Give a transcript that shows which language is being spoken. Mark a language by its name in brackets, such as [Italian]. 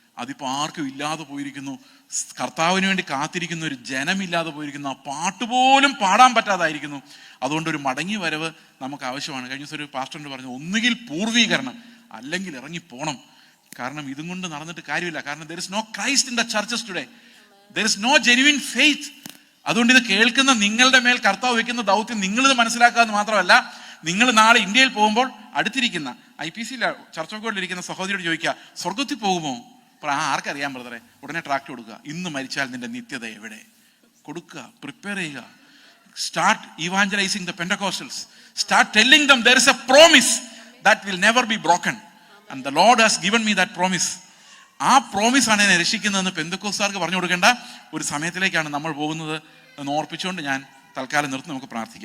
[Malayalam] അതിപ്പോൾ ആർക്കും ഇല്ലാതെ പോയിരിക്കുന്നു. കർത്താവിന് വേണ്ടി കാത്തിരിക്കുന്ന ഒരു ജനമില്ലാതെ പോയിരിക്കുന്നു. ആ പാട്ടുപോലും പാടാൻ പറ്റാതായിരിക്കുന്നു. അതുകൊണ്ട് ഒരു മടങ്ങി വരവ് നമുക്ക് ആവശ്യമാണ്. കഴിഞ്ഞ ദിവസം ഒരു പാസ്റ്ററിനോട് പറഞ്ഞു, ഒന്നുകിൽ പൂർവീകരണം അല്ലെങ്കിൽ ഇറങ്ങിപ്പോണം. കാരണം ഇതും കൊണ്ട് നടന്നിട്ട് കാര്യമില്ല. [English] കാരണം there is no Christ in the churches today. There is no genuine faith. [Malayalam] അതുകൊണ്ട് ഇത് കേൾക്കുന്ന നിങ്ങളുടെ മേൽ കർത്താവ് വെക്കുന്ന ദൗത്യം നിങ്ങളിത് മനസ്സിലാക്കാമെന്ന് മാത്രമല്ല, നിങ്ങൾ നാളെ ഇന്ത്യയിൽ പോകുമ്പോൾ അടുത്തിരിക്കുന്ന IPC ചർച്ച് ഓഫ് ഗോഡിൽ ഇരിക്കുന്ന സഹോദരിയോട് ചോദിക്കുക, സ്വർഗത്തിൽ പോകുമോ? അപ്പോൾ ആർക്കറിയാം ബ്രദറെ? ഉടനെ ട്രാക്ട് കൊടുക്കുക, ഇന്ന് മരിച്ചാൽ നിന്റെ നിത്യത എവിടെ? കൊടുക്കുക, പ്രിപ്പയർ ചെയ്യുക. [English] Start evangelizing the Pentecostals. Start telling them there is a promise that will never be broken. And the Lord has given me that promise. [Malayalam] ആ പ്രോമിസ് ആണ് എന്നെ രക്ഷിക്കുന്നതെന്ന് പെന്തക്കോസ്തുകാർക്ക് പറഞ്ഞു കൊടുക്കേണ്ട ഒരു സമയത്തിലേക്കാണ് നമ്മൾ പോകുന്നത് എന്ന് ഓർപ്പിച്ചുകൊണ്ട് ഞാൻ തൽക്കാലം നിർത്തി നമുക്ക് പ്രാർത്ഥിക്കാം.